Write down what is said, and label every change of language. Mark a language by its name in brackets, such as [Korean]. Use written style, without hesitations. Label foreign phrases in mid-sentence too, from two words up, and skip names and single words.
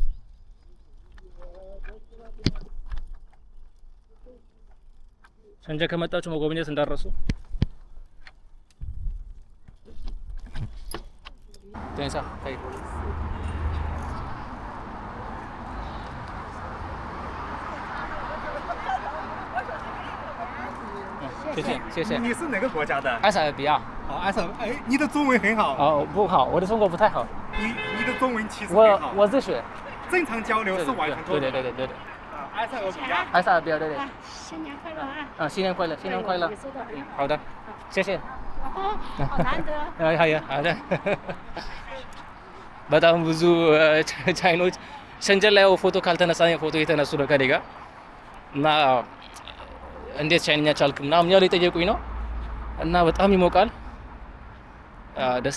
[Amharic] ሸንጀን ከመጣችሁ መጎብኘት እንዳረሱ። ቴንሳ ታይ [Chinese] 谢谢谢谢。你是哪个国家的？埃塞俄比亚。好，埃塞，哎，你的中文很好。哦，不好，我的中国不太好。你的中文其实很好。我自学。正常交流是完全可以的。对。埃塞俄比亚。埃塞俄比亚，对对。新年快乐啊！啊，新年快乐，新年快乐。也收到。好的，谢谢。哦，好难得。好的。 [Amharic] በጣም ብዙ ቻይኖች ሸንጀን ላይ ፎቶ ካልተነሳኝ ፎቶ የተነሱ ነው ከኔ ጋር እና እንዴት ቻይንኛ ቻልክ ምናምን ያለው የጠየቁኝ ነው እና በጣም ይሞቃል። ደስ